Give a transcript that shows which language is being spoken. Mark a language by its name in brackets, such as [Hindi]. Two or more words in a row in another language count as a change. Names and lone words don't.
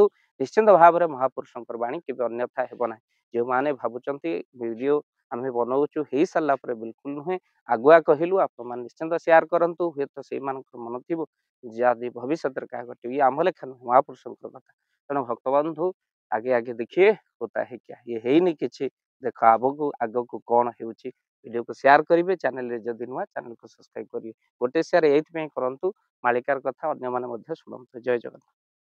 [Odia] ନିଶ୍ଚିନ୍ତ ଭାବରେ ମହାପୁରୁଷଙ୍କର ବାଣୀ କେବେ ଅନ୍ୟଥା ହେବ ନାହିଁ। ଯେଉଁମାନେ ଭାବୁଛନ୍ତି ଭିଡ଼ିଓ ଆମେ ବନଉଛୁ ହେଇସାରିଲା ପରେ, ବିଲକୁଲ ନୁହେଁ। ଆଗୁଆ କହିଲୁ, ଆପଣମାନେ ନିଶ୍ଚିନ୍ତ ସେୟାର କରନ୍ତୁ। ହୁଏତ ସେଇମାନଙ୍କର ମନ ଥିବ ଯଦି ଭବିଷ୍ୟତରେ କାହା ଘଟିବ, ଇଏ ଆମ ଲେଖା ନୁହେଁ, ମହାପୁରୁଷଙ୍କର କଥା। ତେଣୁ ଭକ୍ତବନ୍ଧୁ [Hindi] आगे आगे देखिए होता है क्या, ये [Odia] ହେଇନି କିଛି, ଦେଖ ଆଗକୁ କ'ଣ ହେଉଛି। ଭିଡ଼ିଓକୁ ସେୟାର କରିବେ, ଚ୍ୟାନେଲରେ ଯଦି ନୂଆ ଚ୍ୟାନେଲକୁ ସବସ୍କ୍ରାଇବ କରିବେ। ଗୋଟେ ସେୟାର ଏଇଥିପାଇଁ କରନ୍ତୁ, ମାଳିକାର କଥା ଅନ୍ୟମାନେ ମଧ୍ୟ ଶୁଣନ୍ତୁ। ଜୟ ଜଗନ୍ନାଥ।